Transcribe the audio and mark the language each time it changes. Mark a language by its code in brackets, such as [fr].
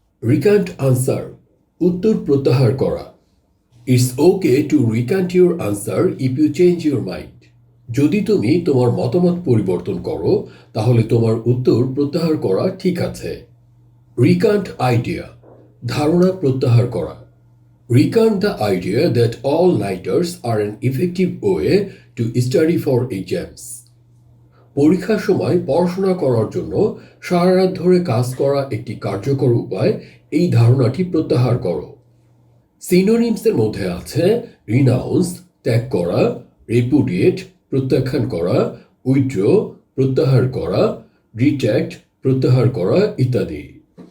[en] recant answer, [bn] উত্তর প্রত্যাহার করা। [en] It's okay to recant your answer if you change your mind. [bn] যদি তুমি তোমার মতামত পরিবর্তন করো তাহলে তোমার উত্তর প্রত্যাহার করা ঠিক আছে। রিক্যান্ট আইডিয়া, ধারণা প্রত্যাহার করা। [en] Recount the idea that all-nighters are an effective way to study for exams. [bn] পরীক্ষার সময় পড়াশোনা করার জন্য সারা রাত ধরে কাজ করা একটি কার্যকর উপায়, এই ধারণাটি প্রত্যাহার করো। সিনোনিমসের মধ্যে আছে রিনাউন্স ত্যাগ করা, রেপুডিয়েট প্রত্যাখ্যান করা, উইথড্র প্রত্যাহার করা, রিট্র্যাক্ট প্রত্যাহার করা ইত্যাদি।